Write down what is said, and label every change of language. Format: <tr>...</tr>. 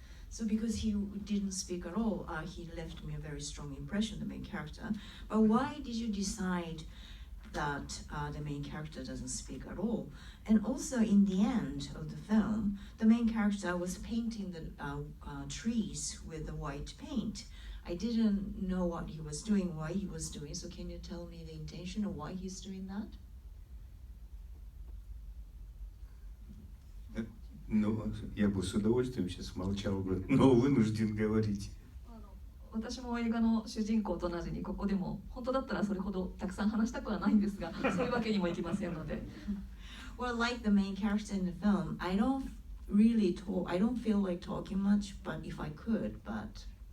<en>So because he didn't speak at all, he left me a very strong impression, the main character. But why did you decide that the main character doesn't speak at all? And also in the end of the film, the main character was painting the trees with the white paint. I didn't know what he was doing, why he was doing, so can you tell me the intention of why he's doing that?</en> <ru>Ну, я бы с удовольствием сейчас молчал бы, но вынужден говорить.</ru> <ja>私も映画の主人公と同じにここでも本当だったらそれほどたくさん話したくはないんですが、そういうわけにもいきませんので。</ja> <en>Well, like the main character in the film, I don't feel like talking much, but if I could, but...</en>